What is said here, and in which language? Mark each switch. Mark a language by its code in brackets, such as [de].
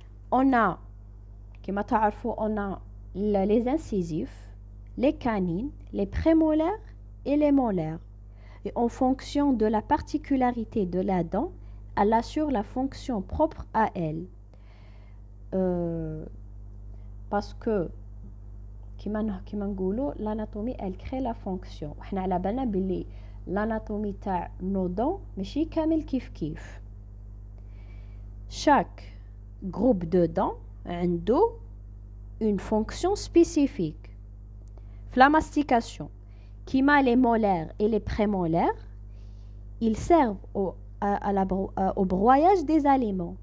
[fr] On a, comme vous savez, on a les incisifs, les canines, les prémolaires et les molaires. Et en fonction de la particularité de la dent, elle assure la fonction propre à elle. Parce que, comme نقولوا, l'anatomie, elle crée la fonction. [ar] وحنا على بالنا باللي l'anatomie تاع [fr] nos dents [ar] ماشي كامل كيف. [fr] Chaque groupe de dents عنده une fonction spécifique. La mastication, [ar] كيما [fr] les molaires et les prémolaires, ils servent au broyage des aliments.